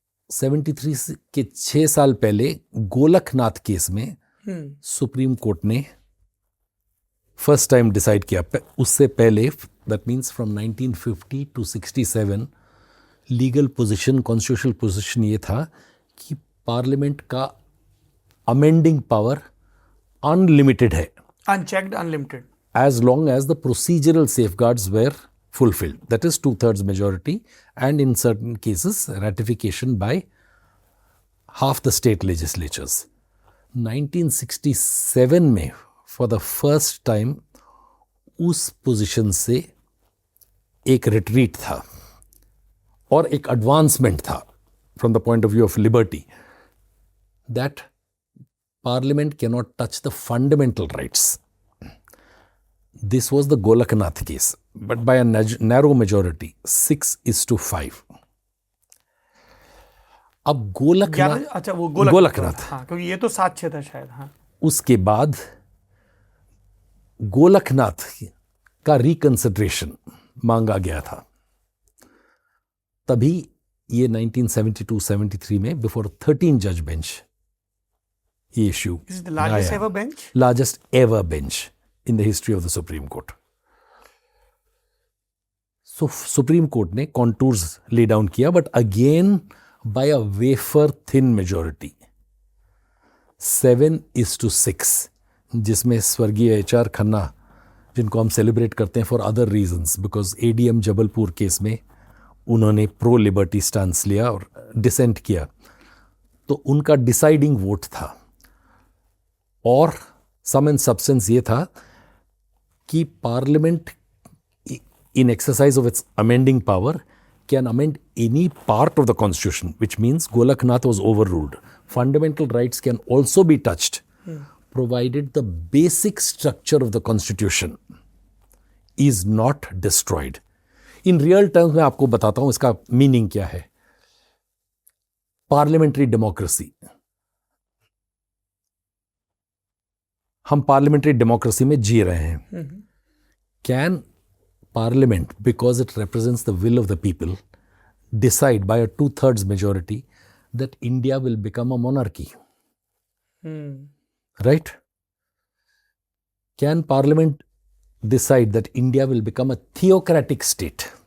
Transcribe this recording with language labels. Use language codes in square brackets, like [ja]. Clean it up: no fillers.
[hi] 73 के 6 साल पहले गोलकनाथ केस में सुप्रीम कोर्ट ने फर्स्ट टाइम डिसाइड किया। उससे पहले, [en] that means from 1950 to 67, [hi] legal position, constitutional position ये था कि पार्लियामेंट का अमेंडिंग पावर अनलिमिटेड है, [en] Unchecked, unlimited, as long as the procedural safeguards were fulfilled, that is 2/3 majority, and in certain cases ratification by half the state legislatures. [hi] 1967 में [en] for the first time [hi] उस position से एक retreat था और एक advancement था [en] from the point of view of liberty, that parliament cannot touch the fundamental rights. This was the Golaknath case, but by a narrow majority, 6:5. [hi] अब गोलकनाथ, अच्छा वो गोलकनाथ, हाँ, क्योंकि ये तो 7-6 था शायद। हाँ, उसके बाद गोलकनाथ का रिकंसिडरेशन मांगा गया था। तभी ये 1972-73 में बिफोर 13 जज बेंच ये issue, [en] This is the largest ever bench? largest ever bench in the history of the Supreme Court. [hi] So Supreme Court ने contours lay down किया, [en] but again by a wafer thin majority, [hi] 7:6, जिसमें स्वर्गीय HR Khanna, जिनको हम celebrate करते हैं for other reasons, because ADM Jabalpur case में उन्होंने प्रो लिबर्टी स्टांस लिया और डिसेंट किया, तो उनका डिसाइडिंग वोट था। और सम एंड सब्सटेंस ये था कि parliament [en] in exercise of its amending power can amend any part of the constitution, which means Golaknath was overruled. Fundamental rights can also be touched, provided the basic structure of the constitution is not destroyed. In real terms [hi] मैं आपको बताता हूं इसका meaning क्या है। Parliamentary democracy, हम parliamentary democracy में जी रहे हैं। [en] Can Parliament, because it represents the will of the people, decide by a 2/3 majority that India will become a monarchy. Hmm, Right? Can Parliament decide that India will become a theocratic state?